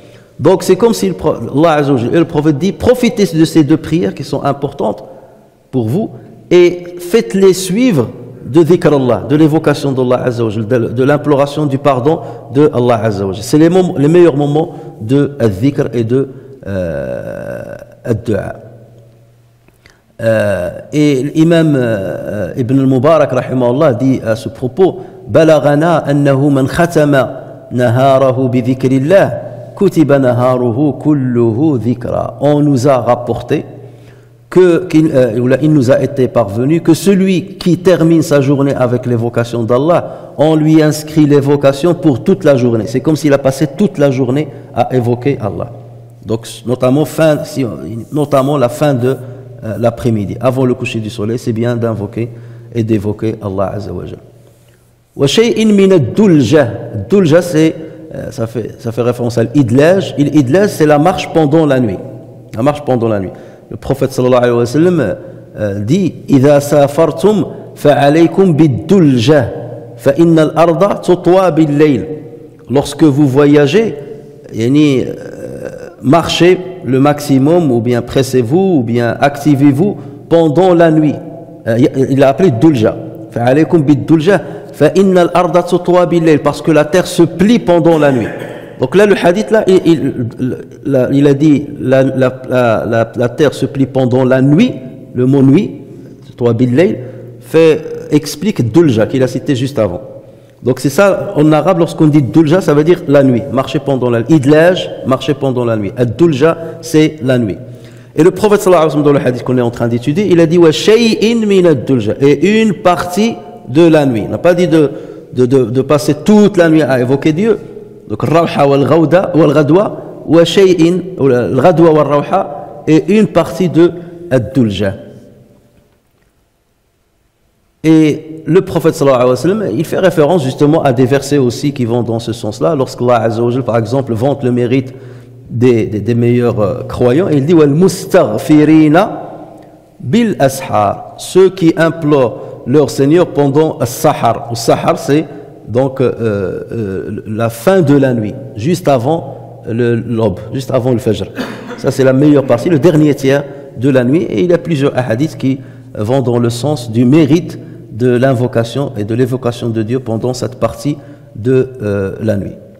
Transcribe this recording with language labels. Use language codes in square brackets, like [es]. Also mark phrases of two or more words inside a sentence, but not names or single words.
[fr] Donc c'est comme si [ar] الله عز وجل [fr] et le prophète dit profitez de ces deux prières qui sont importantes pour vous et faites-les suivre de [ar] ذكر الله, [fr] de l'évocation d' [ar] الله عز وجل, [fr] de l'imploration du pardon de [ar] الله عز وجل. [fr] C'est les meilleurs moments de dhikr et de ad-du'a. Et l'imam Ibn al-Mubarak rahimahullah dit à ce propos [ar] بلغنا أنه من ختم نهاره بذكر الله كتب نهاره كله ذكرا. [fr] On nous a rapporté il nous a été parvenu que celui qui termine sa journée avec l'évocation d'Allah, on lui inscrit l'évocation pour toute la journée. C'est comme s'il a passé toute la journée à évoquer Allah. Donc, notamment la fin de l'après-midi, avant le coucher du soleil, c'est bien d'invoquer et d'évoquer [ar] الله عز وجل. وشيء من الدلجة. الدلجة, [fr] ça fait référence à l'idlaj. L'idlaj, c'est la marche pendant la nuit. La marche pendant la nuit. Le prophète [ar] صلى الله عليه وسلم [fr] dit [ar] إذا سافرتم فعليكم بالدلجة فإن الأرض تطوى بالليل. [fr] Lorsque vous voyagez, marchez le maximum, ou bien pressez-vous, ou bien activez-vous pendant la nuit. Il a appelé dulja. [ar] فعليكم بالدلجة فإن الأرض تطوى بالليل, [fr] parce que la terre se plie pendant la nuit. Donc là, le hadith, là, il a dit la terre se plie pendant la nuit. Le mot nuit, [ar] تطوى بالليل, [fr] explique dulja, qu'il a cité juste avant. Donc c'est ça, en arabe, lorsqu'on dit dulja, ça veut dire la nuit, marcher pendant la nuit. Idlaj, marcher pendant la nuit. Ad-dulja, c'est la nuit. Et le prophète [ar] صلى الله عليه وسلم, [fr] dans le hadith qu'on est en train d'étudier, il a dit [ar] وشيء من الدلجة, [fr] et une partie de la nuit. Il n'a pas dit de passer toute la nuit à évoquer Dieu. [ar] Donc روحة والغدوة وشيء، الغدوة والروحة, [fr] et une partie de ad-dulja. Et le prophète [ar] صلى الله عليه وسلم, [fr] il fait référence justement à des versets aussi qui vont dans ce sens-là. Lorsqu' [ar] الله عز وجل, [fr] par exemple, vante le mérite des meilleurs croyants, il dit [ar] والمستغفرين بالأسحار, [fr] ceux qui implorent leur Seigneur pendant as-sahar. As-sahar, c'est donc la fin de la nuit, juste avant l'aube, juste avant le fajr. Ça, c'est la meilleure partie, le dernier tiers de la nuit. Et il y a plusieurs hadiths qui vont dans le sens du mérite de l'invocation et de l'évocation de Dieu pendant cette partie de la nuit.